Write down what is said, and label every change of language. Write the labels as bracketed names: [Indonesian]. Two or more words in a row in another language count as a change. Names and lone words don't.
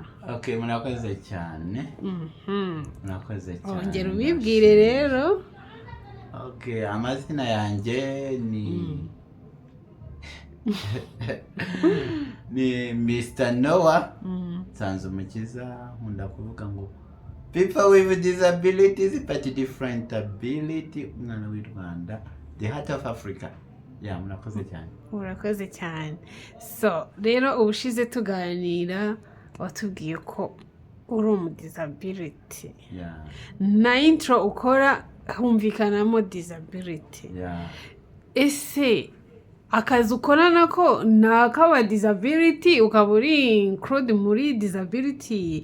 [Kinyarwanda] Okay, murakoze cyane. Murakoze cyane. Ongera ubibwire rero. Okay, amazina yanjye ni Mr. [English] Noah Nsanzumukiza. [Kinyarwanda] Nkunda kuvuga ngo [English] people with disabilities but different ability, [Kinyarwanda] umwana w'i Rwanda, [English] the heart of Africa. Yeah, [Kinyarwanda] murakoze cyane. Murakoze cyane. So rero ubushize tuganira watubwiye ko uri mu disability. [English] Yeah. [Kinyarwanda] Na intro ukora humvikanamo disability. [English] Yeah. [Kinyarwanda] Ese akazi ukora nako nakaba disability, ukaba uri include muri disability?